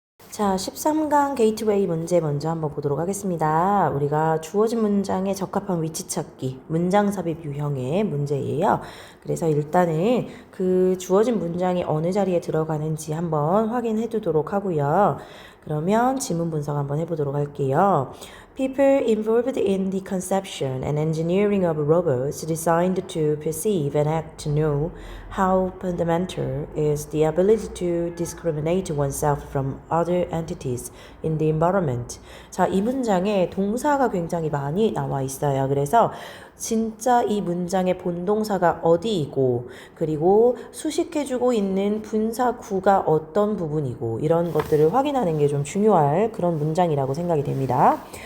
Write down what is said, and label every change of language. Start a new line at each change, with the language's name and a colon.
Korean: 자, 13강 게이트웨이 문제 먼저 한번 보도록 하겠습니다. 우리가 주어진 문장에 적합한 위치 찾기, 문장 삽입 유형의 문제예요. 그래서 일단은 그 주어진 문장이 어느 자리에 들어가는지 한번 확인해 두도록 하고요. 그러면 지문 분석 한번 해보도록 할게요.
English: People involved in the conception and engineering of robots designed to perceive and act to know how fundamental is the ability to discriminate oneself from other entities in the environment.
Korean: 자, 이 문장에 동사가 굉장히 많이 나와 있어요. 그래서 진짜 이 문장의 본동사가 어디이고 그리고 수식해주고 있는 분사구가 어떤 부분이고 이런 것들을 확인하는 게 좀 중요할 그런 문장이라고 생각이 됩니다.